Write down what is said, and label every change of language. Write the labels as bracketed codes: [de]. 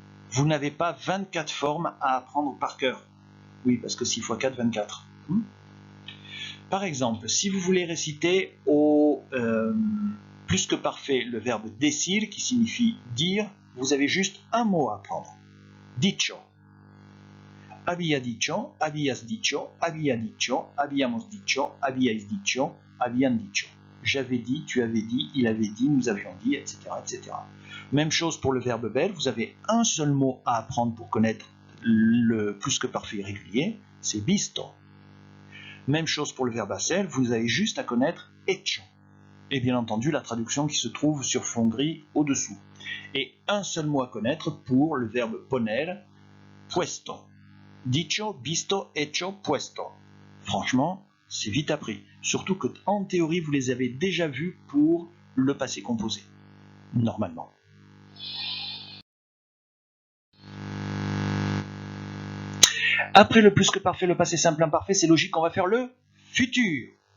[fr] Vous n'avez pas 24 formes à apprendre par cœur. Oui, parce que 6 x 4, 24. Par exemple, si vous voulez réciter au plus que parfait le verbe decir, qui signifie dire, vous avez juste un mot à apprendre. [es] Dicho. Había dicho, habías dicho, había dicho, habíamos dicho, habíais dicho, habían dicho. [fr] J'avais dit, tu avais dit, il avait dit, nous avions dit, etc., etc. Même chose pour le verbe bel, vous avez un seul mot à apprendre pour connaître le plus que parfait irrégulier, c'est visto. Même chose pour le verbe hacer, vous avez juste à connaître hecho. Et bien entendu, la traduction qui se trouve sur fond gris au-dessous. Et un seul mot à connaître pour le verbe poner, puesto. [es] Dicho, visto, hecho, puesto. [fr] Franchement, c'est vite appris. Surtout que, en théorie, vous les avez déjà vus pour le passé composé. Normalement. Après le plus que parfait, le passé simple imparfait, c'est logique qu'on va faire le futur.